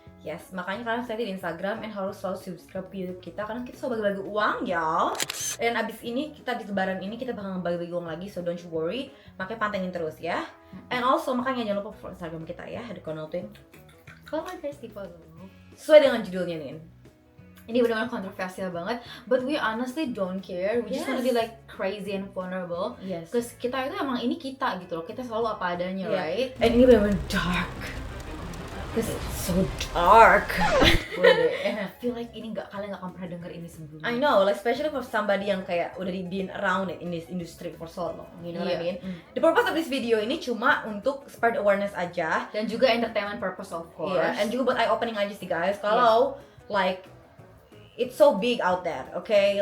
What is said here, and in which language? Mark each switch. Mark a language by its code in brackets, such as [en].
[id] Yes, makanya kalian stay di Instagram and harus selalu subscribe YouTube kita karena kita selalu bagi-bagi uang ya. Dan abis ini kita di lebaran ini kita bakal ngebagi-bagi uang lagi, [en] so don't you worry. [id] Makanya pantengin terus ya. [en] And also [id] makanya jangan lupa follow Instagram kita ya, ada Konotwin. Kalau guys di follow. Sesuai dengan judulnya nih. Ini benar-benar kontroversial banget, [en] but we honestly don't care. We just wanna be like crazy and vulnerable. Yes. Cause [id] kita itu emang ini kita gitu loh. Kita selalu apa adanya, [en] right? And [id] ini benar-benar [en] dark. Cause it's so dark. And I feel like [id] ini kalian nggak akan pernah denger ini sebelumnya. [en] I know, like especially for somebody [id] yang kayak udah [en] been around it in this industry for so long, you know what I mean? The purpose of this video [id] ini cuma untuk [en] spread awareness aja, [id] Dan juga [en] entertainment purpose of course. [id] and juga buat [en] eye opening [id] aja sih guys. Kalau [en] like it's so big out there, okay?